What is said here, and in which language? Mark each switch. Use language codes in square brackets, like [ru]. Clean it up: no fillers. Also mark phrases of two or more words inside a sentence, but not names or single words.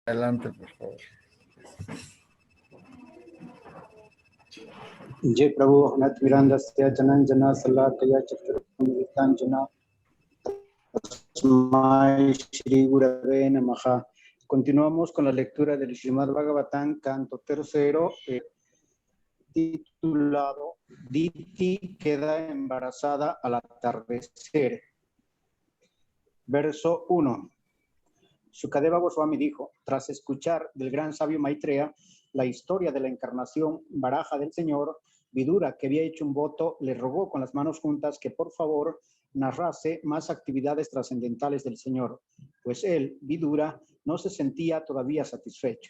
[es] Adelante, por favor. [sa] Jai Prabhu, Nath Mirandasya Jananjana Salakaya Chaturamitanjana Tasmai Shri Gurave Namaha. [es] Continuamos con la lectura del Srimad Bhagavatam, canto tercero, titulado Diti queda embarazada al atardecer. Verso 1. Shukadeva Goswami dijo, tras escuchar del gran sabio Maitreya la historia de la encarnación Varaha del Señor, Vidura, que había hecho un voto, le rogó con las manos juntas que por favor narrase más actividades trascendentales del Señor, pues él, Vidura, no se sentía todavía satisfecho.